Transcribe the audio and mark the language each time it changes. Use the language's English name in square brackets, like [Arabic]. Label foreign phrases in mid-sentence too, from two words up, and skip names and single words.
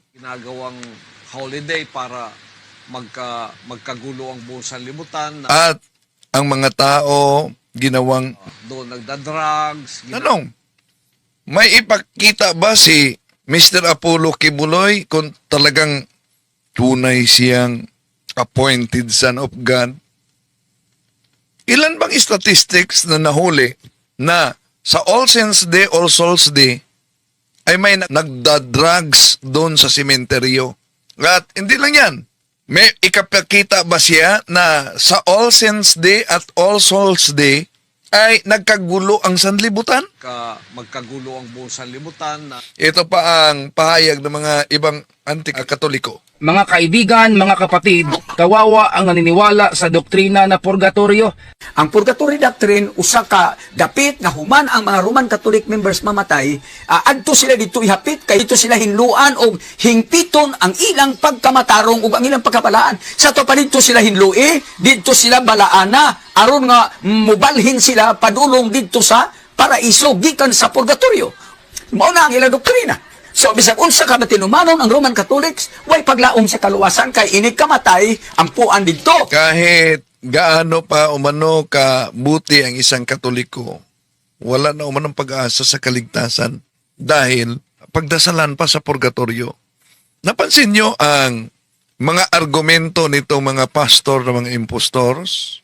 [Filipino] Ginagawang holiday para magkagulo ang buong sanlibutan. At ang mga tao ginawang Doon nagda-drugs. tanong, may ipakita ba si Mr. Apollo Kibuloy kung talagang tunay siyang [English] appointed son of God? [Filipino] Ilan bang statistics na nahuli na sa All Saints Day, All Souls Day ay may nagda-drugs doon sa sementeryo? At hindi lang yan, may ikapakita ba siya na sa All Saints Day at All Souls Day ay nagkagulo ang sanlibutan? Magkagulo ang buong sanlibutan. Ito pa ang pahayag ng mga ibang anti-katoliko. Mga kaibigan, mga kapatid, kawawa ang naniniwala sa doktrina na purgatorio. Ang [English] purgatory doctrine, [Cebuano] usa ka dapit nga human ang mga [English] Roman Catholic members [Cebuano] mamatay, adto sila dito ihapit, kay dito sila hinluan o hingpiton ang ilang pagkamatarong o ang ilang pagkabalaan. Sa to pa dito sila hinlui, dito sila balaana, aron nga mubalhin sila padulong dito sa paraiso, gikan sa purgatorio. Mao na ang ilang doktrina. So, bisag unsa ka matinumanon ang Roman Catholics, way paglaom sa kaluwasan kay inig kamatay ang puan dito. [Filipino] Kahit gaano pa umano ka buti ang isang Katoliko, wala na umanong pag-asa sa kaligtasan dahil pagdasalan pa sa purgatorio. Napansin nyo ang mga argumento nitong mga pastor ng mga impostors?